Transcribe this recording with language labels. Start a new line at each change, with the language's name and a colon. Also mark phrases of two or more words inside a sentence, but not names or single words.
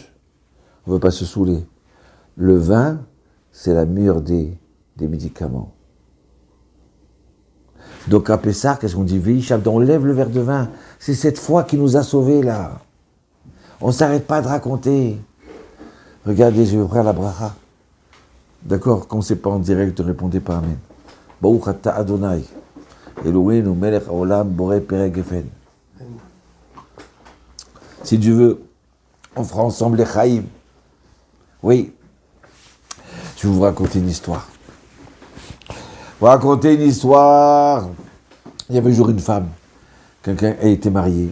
French: On ne veut pas se saouler. Le vin, c'est la meilleure des médicaments. Donc à Pessah, qu'est-ce qu'on dit? On lève le verre de vin. C'est cette foi qui nous a sauvés là. On ne s'arrête pas de raconter. Regardez, je vais ouvrir la bracha. D'accord, quand c'est pas en direct, ne répondez pas Amen.
Hebrew: ברוך אתה אדוני. אלוהינו מלך העולם בורא פרי הגפן.
French: Si Dieu veut, on fera ensemble les Chaïm. Oui. Je vais vous raconter une histoire. Vous raconter une histoire. Il y avait un jour une femme. Quelqu'un a été marié.